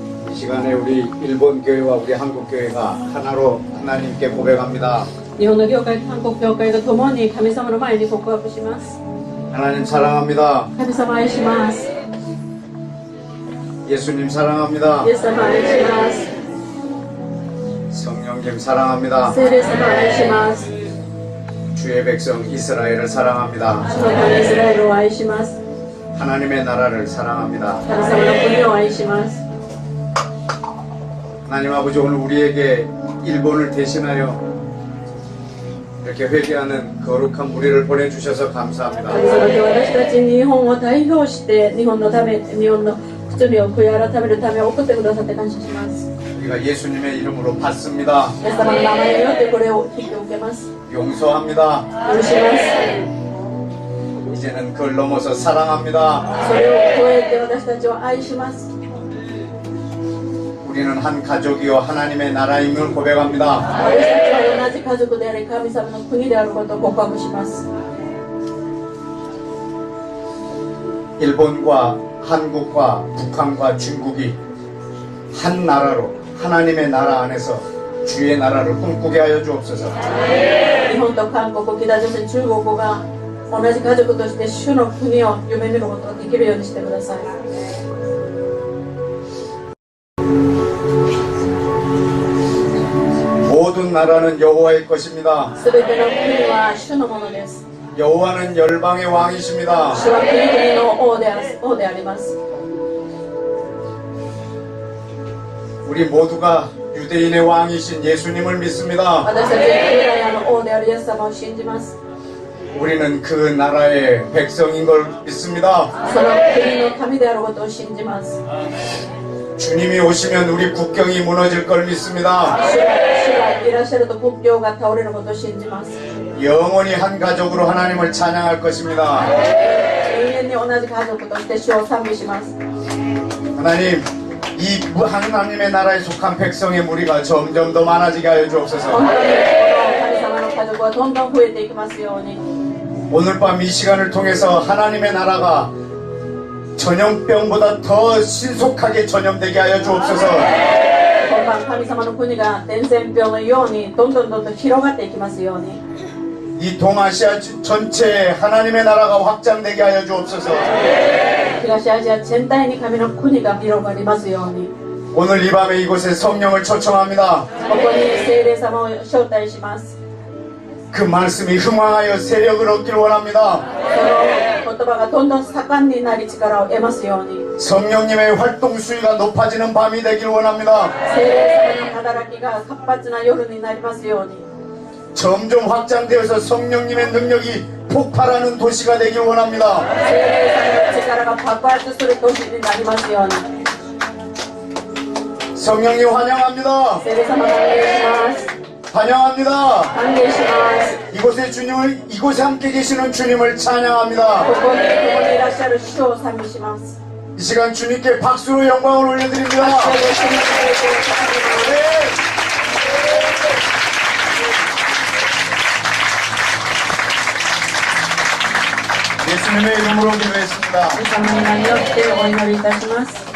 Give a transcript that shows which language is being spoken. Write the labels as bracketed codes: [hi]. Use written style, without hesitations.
[ko] 이 시간에 우리 일본 교회와 우리 한국 교회가 하나로 하나님께 고백합니다. [ja] 日本の教会、韓国教会と共に神様の前に告白します。 [ko] 하나님 사랑합니다. [ja] 神様愛します。 [ko] 예수님 사랑합니다. [ja] イエス様愛します。 [ko] 성령님 사랑합니다. [ja] 聖霊様愛します。 [ko] 주의 백성 이스라엘을 사랑합니다. [ja] 主の神イスラエルを愛します。 [ko] 하나님의 나라를 사랑합니다. [ja] 神様の国を愛します。 [ko] 하나님 아버지 오늘 우리에게 일본을 대신하여 이렇게 회개하는 거룩한 무리를 보내주셔서 감사합니다. [ja] 神様、今日私たち日本を代表して日本のため、日本の罪を悔い改めるため送ってくださって感謝します。 [ko] 우리가 예수님의 이름으로 받습니다. [ja] イエス様の名前によってこれを引き受けます。 [ko] 용서합니다. [ja] 許します。 [ko] 이제는 그걸 넘어서 사랑합니다. [ja] それを超えて私たちを愛します。 [ko] 우리는 한 가족이요 하나님의 나라임을 고백합니다. [ja] 私たちは同じ家族であり神様の国であることを告白します。 [ko] 일본과 한국과 북한과 중국이 한 나라로 하나님의 나라 안에서 주의 나라를 꿈꾸게 하여 주옵소서. [ja] 日本と韓国、北朝鮮、中国が同じ家族として主の国を夢見ることができるようにしてください。 [ko] 모든 나라는 여호와의 것입니다. [ja] すべての国は主のものです。 [ko] 여호와는 열방의 왕이십니다. [ja] 主は国々の王であります。 [ko] 우리 모두가 유대인의 왕이신 예수님을 믿습니다. [ja] 私たちはユダヤの王であるイエス様を信じます。 [ko] 우리는 그 나라의 백성인 걸 믿습니다. [ja] その国の神であることを信じます。 [ko] 주님이 오시면 우리 국경이 무너질 걸 믿습니다. [ja] 主がいらっしゃると国境が倒れることを信じます。 [ko] 영원히 한 가족으로 하나님을 찬양할 것입니다. [ja] 永遠に同じ家族として主を賛美します。 [ko] 하나님, 이 하나님의 나라에 속한 백성의 무리가 점점 더 많아지게 하여 [ja] 本 [ko] 주옵소서. [ja] 当にこの神様の家族はどんどん増えていきますように。 [ko] 오늘 밤 이 시간을 통해서 하나님의 나라가 전염병보다 더 신속하게 전염되게 하여 주옵소서. [ja] 今晩神様の国が伝染病のようにどんどん広がっていきますように。 [ko] 이 동아시아 전체에 하나님의 나라가 확장되게 하여 주옵소서. [ja] 東アジア全体に神の国が広がりますように。 [ko] 오늘 이 밤에 이곳에 성령을 초청합니다. [ja] ここに聖霊様を招待します。 [ko] 그 말씀이 흥황하여 세력을 얻기를 원합니다. [ja] その言葉がどんどん盛んになり力を得ますように。 [ko] 성령님의 활동 수위가 높아지는 밤이 되기를 원합니다. [ja] 聖霊様の働きが活発な夜になりますように。 [ko] 점점 확장되어서 성령님의 능력이 폭발하는 도시가 되기를 원합니다. [ja] 聖霊様の力が爆発する年になりますように。 [ko] 성령님 환영합니다. [ja] 聖霊様を歓迎します。 [ko] 환영합니다. [ja] 歓迎します。 [ko] 이곳에 주님을 이곳에 함께 계시는 주님을 찬양합니다. [ja] ここに共にいらっしゃる主を賛美します。 [ko] 이 시간 주님께 박수로 영광을 올려드립니다. 네. 예수님의 이름으로 기도했습니다. [ja] 神様の名によってお祈りいたします。